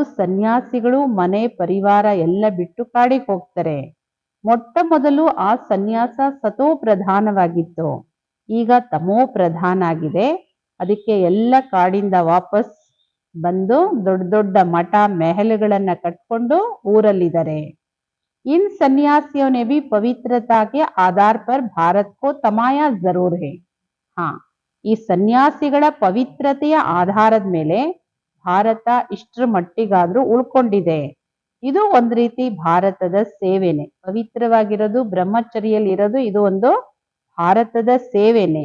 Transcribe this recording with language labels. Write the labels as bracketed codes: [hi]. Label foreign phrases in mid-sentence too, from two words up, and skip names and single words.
[kn] ಸನ್ಯಾಸಿಗಳು ಮನೆ ಪರಿವಾರ ಎಲ್ಲ ಬಿಟ್ಟು ಕಾಡಿಗೆ ಹೋಗ್ತಾರೆ. ಮೊಟ್ಟ ಮೊದಲು ಆ ಸನ್ಯಾಸ ಸತೋ ಪ್ರಧಾನವಾಗಿತ್ತು, ಈಗ ತಮೋ ಪ್ರಧಾನ ಆಗಿದೆ. ಅದಕ್ಕೆ ಎಲ್ಲ ಕಾಡಿಂದ ವಾಪಸ್ ಬಂದು ದೊಡ್ಡ ದೊಡ್ಡ ಮಠ ಮೆಹಲುಗಳನ್ನ ಕಟ್ಕೊಂಡು ಊರಲ್ಲಿದ್ದಾರೆ. [hi] इन सन्यासियों ने भी पवित्रता के आधार पर भारत को तमाया जरूर है. [kn] ಹಾ, ಈ ಸನ್ಯಾಸಿಗಳ ಪವಿತ್ರತೆಯ ಆಧಾರದ ಮೇಲೆ ಭಾರತ ಇಷ್ಟರ ಮಟ್ಟಿಗಾದ್ರೂ ಉಳ್ಕೊಂಡಿದೆ. ಇದು ಒಂದ್ ರೀತಿ ಭಾರತದ ಸೇವೆನೆ. ಪವಿತ್ರವಾಗಿರೋದು, ಬ್ರಹ್ಮಚರ್ಯಲ್ಲಿ ಇರೋದು, ಇದು ಒಂದು ಭಾರತದ ಸೇವೆನೆ.